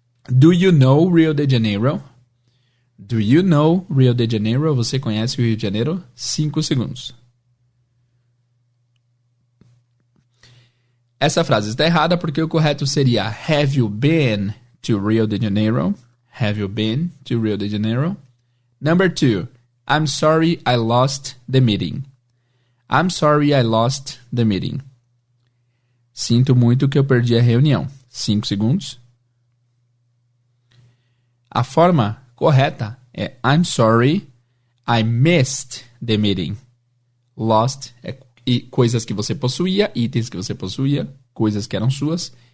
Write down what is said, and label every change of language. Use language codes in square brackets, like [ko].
[en] Do you know Rio de Janeiro? Do you know Rio de Janeiro? [pt] Você conhece o Rio de Janeiro? 5 segundos. Essa frase está errada porque o correto seria [en] Have you been to Rio de Janeiro? Have you been to Rio de Janeiro? Number 2. I'm sorry I lost the meeting. I'm sorry I lost the meeting. [pt] Sinto muito que eu perdi a reunião. 5 segundos. A forma correta é [en] I'm sorry, I missed the meeting. [pt] Lost é coisas que você possuía, itens que você possuía, coisas que eram suas.